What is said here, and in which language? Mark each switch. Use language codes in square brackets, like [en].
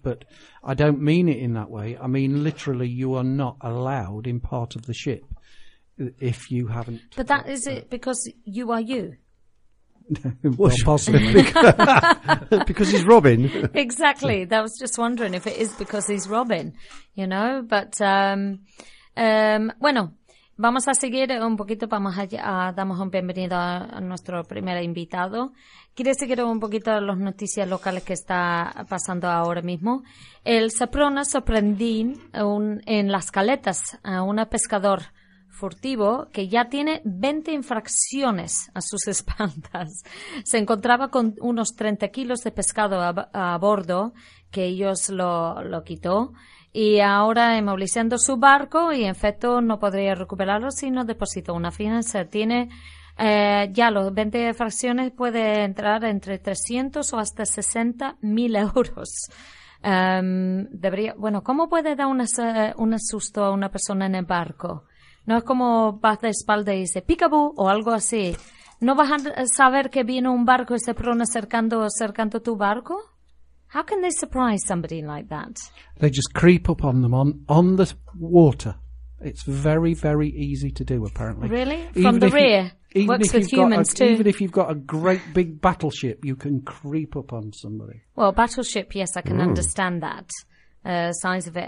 [en] But I don't mean it in that way. I mean literally, you are not allowed in part of the ship if you haven't. But that is it because you are you. Well, possibly. Because he's Robin. Exactly. That was just wondering if it is because he's Robin, you know. [es] But, bueno, vamos a seguir un poquito. Vamos a damos un bienvenido a nuestro primer invitado. Quiero seguir un poquito las noticias locales que está pasando ahora mismo. El Saprona sorprendí en las caletas a un pescador furtivo que ya tiene 20 infracciones a sus espaldas. Se encontraba con unos 30 kilos de pescado a bordo, que ellos lo quitó, y ahora inmovilizando su barco, y en efecto no podría recuperarlo si no depositó una fianza. Tiene ya los 20 infracciones, puede entrar entre 300 o hasta 60 mil euros. Debería, bueno, ¿cómo puede dar un susto a una persona en el barco? No es como vas de espalda y dice picabú o algo así. ¿No vas a saber que viene un barco y se prone acercando tu barco? [en] How can they surprise somebody like that? They just creep up on them on the water. It's very, very easy to do, apparently. Really? Even from the rear? Works with humans too. Even if you've got a great big battleship, you can creep up on somebody. Well, battleship, yes, I can understand that size of it.